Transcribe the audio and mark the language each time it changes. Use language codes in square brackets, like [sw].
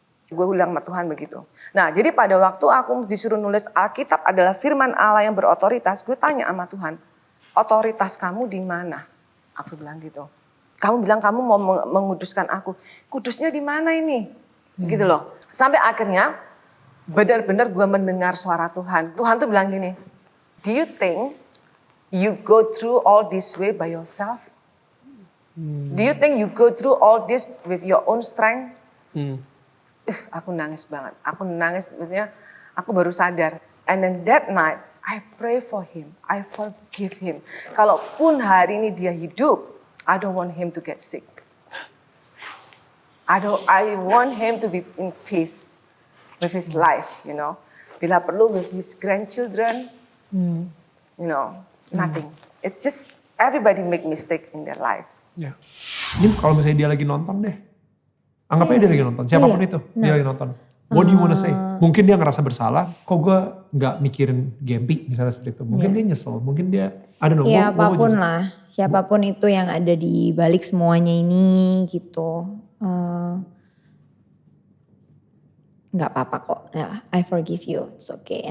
[id] Gue bilang sama Tuhan begitu. Nah, jadi pada waktu aku disuruh nulis Alkitab adalah firman Allah yang berotoritas, gue tanya sama Tuhan, otoritas kamu di mana? Aku bilang gitu. Kamu bilang kamu mau menguduskan aku. Kudusnya di mana ini? Gitu loh. Sampai akhirnya benar-benar gue mendengar suara Tuhan. Tuhan tuh bilang gini, [en] do you think you go through all this way by yourself? Do you think you go through all this with your own strength? [id] Aku nangis banget. Aku nangis, maksudnya aku baru sadar. [en] And then that night, I pray for him. I forgive him. [id] Kalaupun hari ini dia hidup, [en] I don't want him to get sick. I want him to be in peace with his life, you know. [id] Bila perlu [en] with his grandchildren, you know, nothing. It's just everybody make mistake in their life. [id] Ya. Ini kalau misalnya dia lagi nonton deh. Anggap aja dia lagi nonton, siapapun itu, dia lagi nonton. [en] What do you wanna say? [id] Mungkin dia ngerasa bersalah, kok gue gak mikirin Gempi misalnya seperti itu. Mungkin dia nyesel, mungkin dia, [en] I don't know. [id] Ya apapun lah, siapapun itu yang ada di balik semuanya ini gitu. Gak apa-apa kok, ya, [en] I forgive you, it's okay.